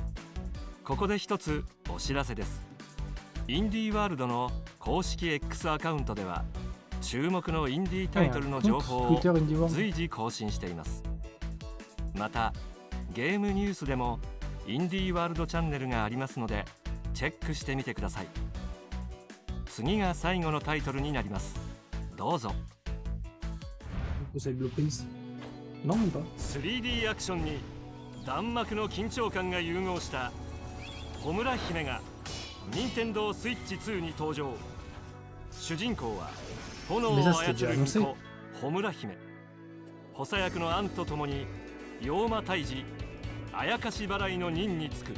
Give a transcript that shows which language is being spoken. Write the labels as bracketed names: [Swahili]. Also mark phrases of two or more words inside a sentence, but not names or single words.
[Japanese] ここで一つお知らせです。インディーワールドの公式 X アカウントでは注目のインディータイトルの情報を随時更新しています。またゲームニュースでもインディーワールドチャンネルがありますのでチェックしてみてください。次が最後のタイトルになります。どうぞ。 [French] Non, même pas. [Japanese] 3D アクションに弾幕の緊張感が融合したホムラ姫が任天堂スイッチ2に登場。主人公は炎を操る巫女ホムラ姫。補佐役のアンと共に妖魔退治あやかし払いの任に就く。